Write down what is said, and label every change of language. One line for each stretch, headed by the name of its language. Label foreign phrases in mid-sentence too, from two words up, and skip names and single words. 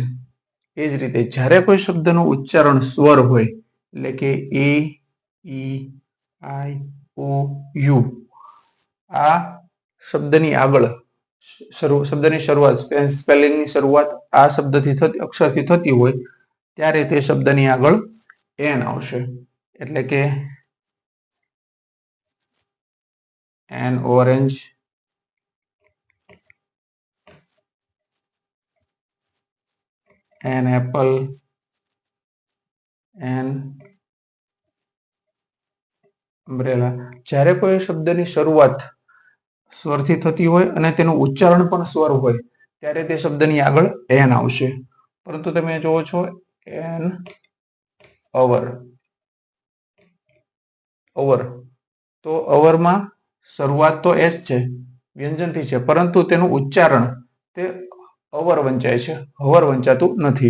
Gujarati: એ જ રીતે જ્યારે કોઈ શબ્દનું ઉચ્ચારણ સ્વર હોય, એટલે કે એ, ઈ, આઈ, ઓ, યુ, આ શબ્દની આગળ શબ્દની શરૂઆત, સ્પેલિંગની શરૂઆત આ શબ્દથી અક્ષરથી થતી હોય ત્યારે તે શબ્દની આગળ એન આવશે. એટલે કે
English: an orange, an apple, an umbrella.
Gujarati: જ્યારે કોઈ શબ્દની શરૂઆત સ્વરથી થતી હોય અને તેનું ઉચ્ચારણ પણ સ્વર હોય ત્યારે તે શબ્દની આગળ એન આવશે. પરંતુ તમે જોવો છો
English: an hour,
Gujarati: ઓવર, તો અવરમાં શરૂઆત તો એસ છે, વ્યંજનથી છે, પરંતુ તેનું ઉચ્ચારણ તે અવર વંચાય છે, હવર વંચાતું નથી.